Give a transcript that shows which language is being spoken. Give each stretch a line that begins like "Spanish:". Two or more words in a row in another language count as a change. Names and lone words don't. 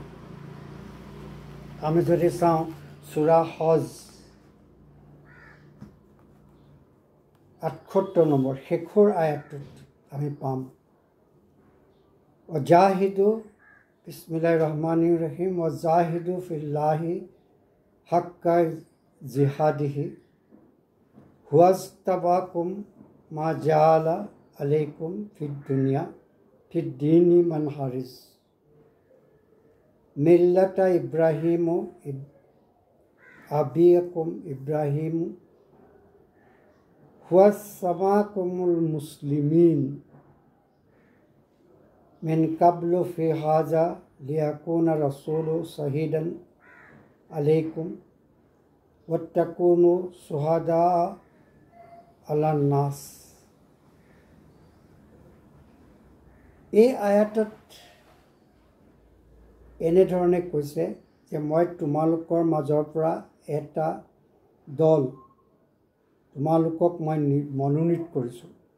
Assamese: আমি যদি চাওঁ সূৰা হজ 78 নম্বৰ শেষৰ আয়াতটোত আমি পাম,
Arabic: وجاهدوا بسم الله الرحمن الرحيم وجاهدوا في الله حق جهاده هو اجتباكم ما جعل عليكم في الدين من حرج ملة إبراهيم أبيكم إبراهيم هو سماكم المسلمين من قبل في هذا ليكون الرسول شهيدا عليكم وتكونوا شهداء على الناس.
Assamese: এই আয়াতত এনেধৰণে কৈছে যে মই তোমালোকৰ মাজৰ পৰা এটা দল, তোমালোকক মই মনোনীত কৰিছোঁ।